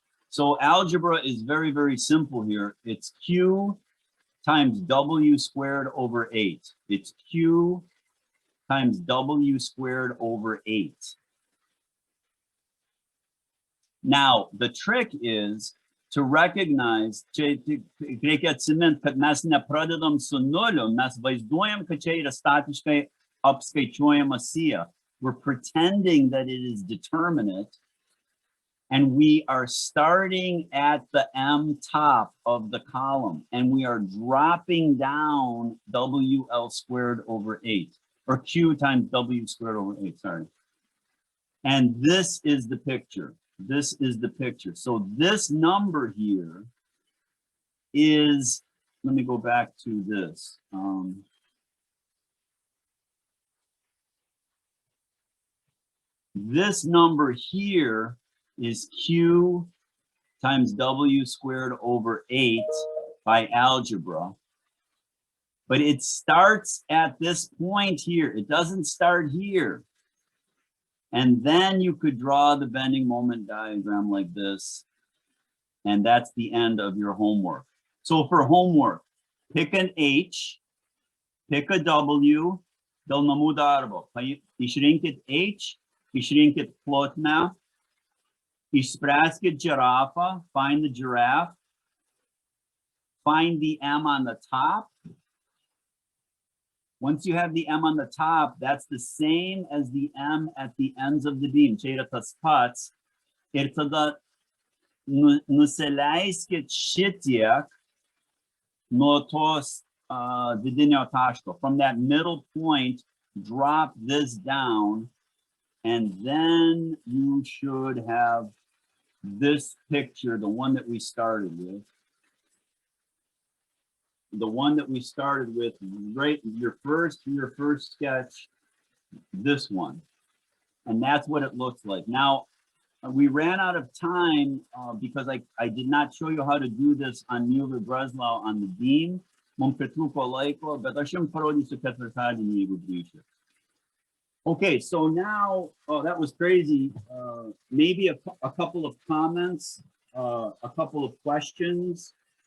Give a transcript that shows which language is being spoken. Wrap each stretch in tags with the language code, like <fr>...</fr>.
<en>So algebra is very, very simple here. It's Q times W squared over 8. It's Q times W squared over 8. Now, the trick is to recognize,</en> <lt>čia reikia atsimint, kad mes nepradedam su nuliu, mes vaizduojam, kad čia yra statiškai apskaičiuojama sija.</lt> <en>We're pretending that it is determinate, and we are starting at the M top of the column, and we are dropping down WL squared over 8, or Q times W squared over 8, sorry. And this is the picture. This is the picture. So this number here is, let me go back to this. This number here is Q times W squared over 8 by algebra. But it starts at this point here. It doesn't start here. And then you could draw the bending moment diagram like this. And that's the end of your homework. So for homework, pick an H, pick a W,</en> <lt>dėl namų darbo. Išrinkit H, išrinkit plotmę, išspręskit girafą,</lt> <en>find the giraffe, find the M on the top. Once you have the M on the top, that's the same as the M at the ends of the beam.</en> <lt>Čia yra tas pats. Ir tada nusileiskit šitiek nuo tos vidinio taško.</lt> <en>From that middle point, drop this down, and then you should have this picture, the one that we started with. The one that we started with, right? Your first sketch, this one. And that's what it looks like. Now, we ran out of time because I did not show you how to do this on Mueller-Breslau on the beam.</en> <lt>Mums pritrūko laiko, bet aš jums parodysiu ketvirtadienį, jeigu grįšiu.</lt> <en>Okay, so now, oh, that was crazy. Maybe a couple of comments, a couple of questions.</en>